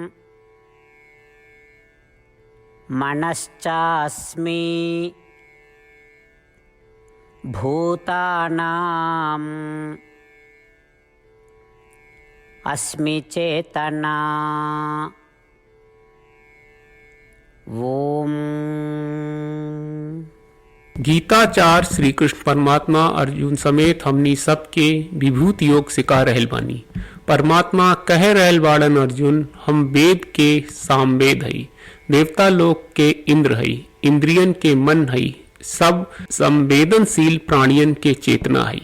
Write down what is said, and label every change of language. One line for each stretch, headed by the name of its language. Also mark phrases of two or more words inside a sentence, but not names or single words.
Sanskrit: मनश्चास्मि भूतानां अस्मि चेतना। ओम।
Bhojpuri: गीताचार श्री कृष्ण परमात्मा अर्जुन समेत हमनी सबके विभूति योग सिखा रहल बानी। परमात्मा कह रहल बाड़न अर्जुन, हम वेद के सामवेद हई, देवता लोक के इंद्र हई, इंद्रियन के मन हई, सब संवेदनशील प्राणियन के चेतना हई।